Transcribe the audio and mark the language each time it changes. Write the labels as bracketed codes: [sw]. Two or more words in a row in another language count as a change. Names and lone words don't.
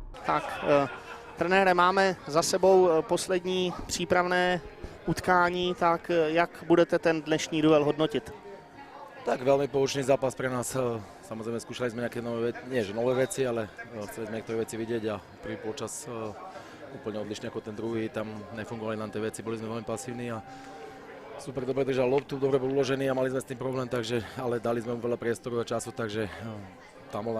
[cs] Tak, trenére, máme za sebou poslední přípravné utkání, tak jak budete ten dnešní duel hodnotit? [sk] Tak veľmi poučný zápas pre nás. Samozrejme skúšali sme nejaké nové veci, ale chceli sme niektoré veci vidieť a prvý polčas úplne odlišne ako ten druhý. Tam nefungovali nám tie veci, boli sme veľmi pasívni a super dobre držal loptu, dobre bol uložený a mali sme s tým problém, ale dali sme mu veľa priestoru a času, takže tam bol